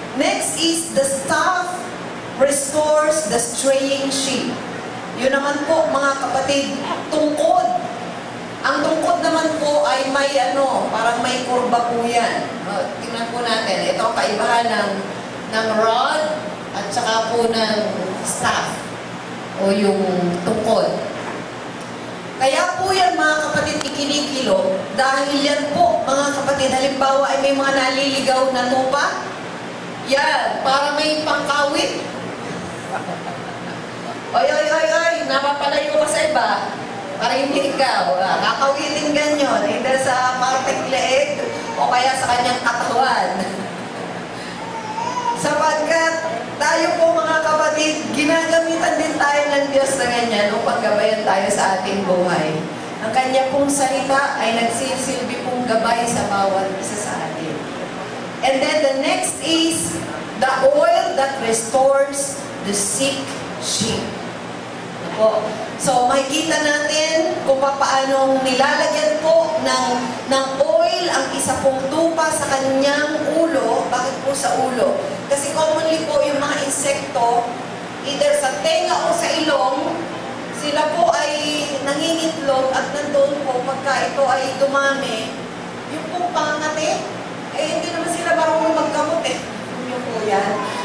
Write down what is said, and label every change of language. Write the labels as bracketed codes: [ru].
[en] Next is the staff restores the straying sheep. [tl] Yun naman po mga kapatid, tungkod. Ang tungkod naman po ay may parang may kurba po yan. Tingnan po natin, ito ang kaibahan ng rod at saka po ng staff o yung tungkod. Kaya po yan mga kapatid ikinikilo dahil yan po mga kapatid, halimbawa ay may mga naliligaw na tupa, yan, para may pangkawit. Oy, napapalayo ka sa iba para hindi ikaw kakawitin ganyan, either sa parteng leeg o kaya sa kanyang katawan. Sapagkat tayo po mga kapatid, ginagamitan din tayo ng Diyos na ganyan upang gabayan tayo sa ating buhay. Ang kanya pong salita ay nagsisilbi pong gabay sa bawat isa sa atin. [en] And then the next is the oil that restores the sick sheep. [tl] So, makikita natin kung paano nilalagyan po ng oil ang isa pong tupa sa kanyang ulo. Bakit po sa ulo? Kasi commonly po yung mga insekto, either sa tenga o sa ilong, sila po ay nangingitlog at nandoon po pagka ito ay dumami, yung pong pangangati, hindi naman sila marunong magkamot Yung po yan.